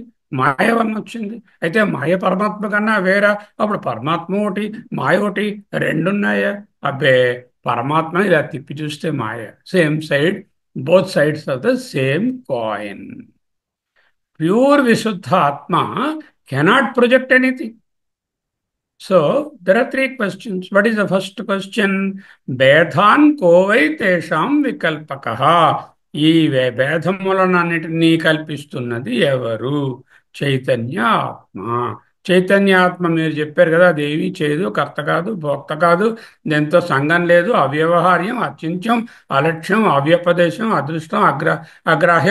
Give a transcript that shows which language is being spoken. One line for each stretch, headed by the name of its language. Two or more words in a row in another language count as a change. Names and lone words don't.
Telugu: మాయ వలన వచ్చింది. అయితే మాయ పరమాత్మ కన్నా వేరా? అప్పుడు పరమాత్మ ఒకటి, మాయ ఒకటి, రెండున్నాయా? అబ్బే, పరమాత్మ ఇలా తిప్పి చూస్తే మాయ.
English: same side, both sides of the same coin. ప్యూర్
Telugu: విశుద్ధ ఆత్మ
English: cannot project anything. So there are three questions. What is the first question?
Sanskrit: भेदान् को वै तेषां विकल्पकः.
Telugu: ఈ భేదములనన్నిటినీ కల్పిస్తున్నది ఎవరు? చైతన్య ఆత్మ. చైతన్య ఆత్మ మీరు చెప్పారు కదా, అదేవి చేయదు, కర్త కాదు, భోక్త కాదు, దీంతో సంఘం లేదు, అవ్యవహార్యం, అచింత్యం, అలక్ష్యం, అవ్యపదేశం, అదృష్టం, అగ్రాహ్యం.